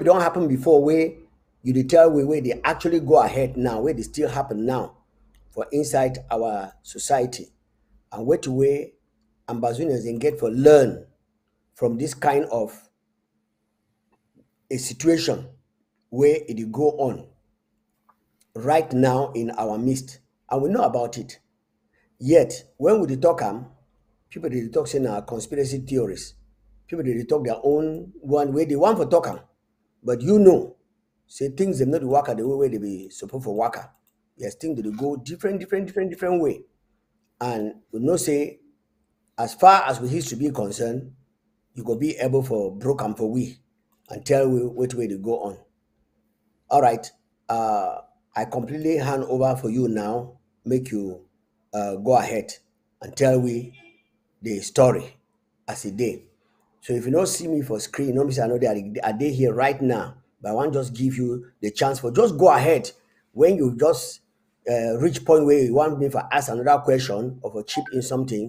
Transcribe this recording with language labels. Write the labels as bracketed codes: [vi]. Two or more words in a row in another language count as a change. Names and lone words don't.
[wes] don happen before, where you dey tell we where they actually go ahead now, where they still happen now for inside our society, and what way ambazonians can get for learn from this kind of a situation where it dey go on right now in our midst, and we know about it. Yet when we dey talk am, people dey talk say na conspiracy theories. People dey talk their own one way they want for talk am, but say things dem no dey waka the way wey they be suppose for waka. Yes, things dey go different way, and we know say as far as we history be concerned, you go be able for broke am for we and tell we which way dey go on. All right, I completely hand over for you now. Make you go ahead and tell we the story as a day. So if you don't see me for screen, no say I know they are they here right now, but I want just give you the chance for just go ahead when you just reach point where you want me for ask another question or for chip in something.